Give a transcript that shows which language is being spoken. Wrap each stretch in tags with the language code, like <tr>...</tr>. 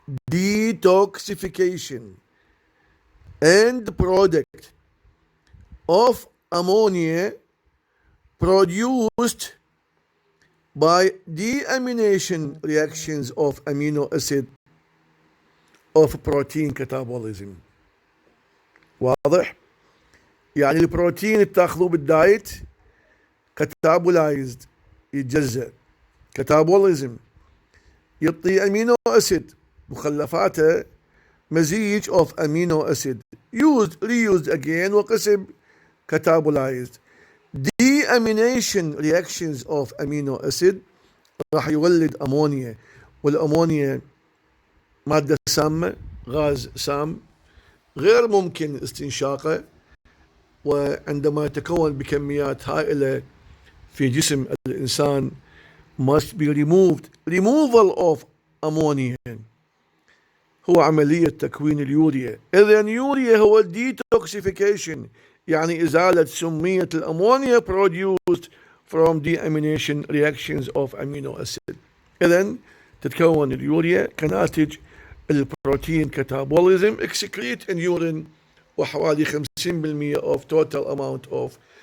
<en>detoxification end product of ammonia produced by deamination reactions of amino acid of protein catabolism.</en> <ar>واضح؟ يعني البروتين اللي بتاخذوه</ar> <en>بالدايت كاتابولايزد يتجزأ, كاتابوليزم يعطي امينو اسيد</en> <ar>مخلفاته مزيج</ar> <en>of amino acid used reused again وقسم catabolized. Deamination reactions of amino acid</en> <ar>راح يولد امونيا, والامونيا مادة سامة, غاز سام غير ممكن استنشاقه, وعندما يتكون بكميات هائلة في جسم الإنسان</ar> <en>must be removed. Removal of ammonia</en> <ar>هو عملية تكوين اليوريا. إذا اليوريا هو detoxification, يعني إزالة سمية الأمونيا</ar> <en>produced from deamination reactions of amino acid.</en> <ar>إذا تتكون اليوريا كناتج البروتين</ar> <en>catabolism excrete in urine, وحوالي 50% of total amount of</en>